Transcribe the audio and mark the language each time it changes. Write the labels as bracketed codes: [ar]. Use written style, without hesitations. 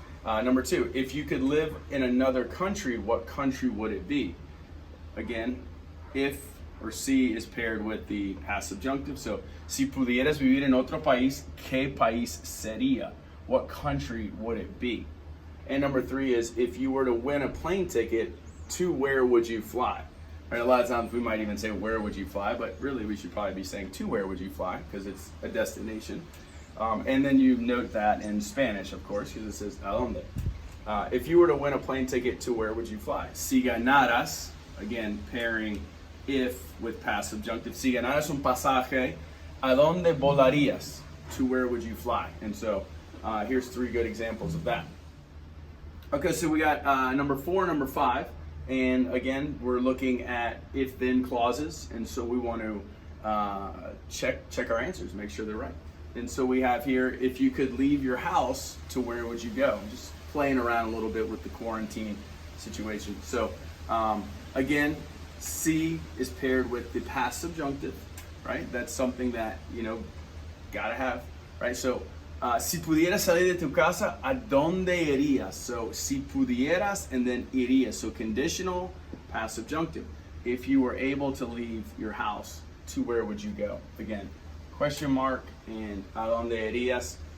[en] Number two, if you could live in another country, what country would it be? Again, if or si is paired with the past subjunctive. [es] So, si pudieras vivir en otro país, ¿qué país sería? [en] What country would it be? And number three is, if you were to win a plane ticket, to where would you fly? Right, a lot of times we might even say, where would you fly? But really we should probably be saying, to where would you fly? Because it's a destination. And then you note that in Spanish, of course, because it says, [es] ¿a dónde? [en] If you were to win a plane ticket, to where would you fly? [es] Si ganaras, [en] again, pairing if with past subjunctive. [es] Si ganaras un pasaje, ¿a dónde volarías? [en] To where would you fly? And so here's three good examples of that. Okay, so we got number 4, number 5. And again, we're looking at if-then clauses. And so we want to check our answers, make sure they're right. And so we have here, if you could leave your house, to where would you go? Just playing around a little bit with the quarantine situation. So again, si is paired with the past subjunctive, right? That's something that, gotta have, right? [es] So, si pudieras salir de tu casa, ¿a dónde irías? [en] So, [es] si pudieras [en] and then irías. So, conditional, past subjunctive. If you were able to leave your house, to where would you go? Again, question mark and [es] ¿a dónde irías?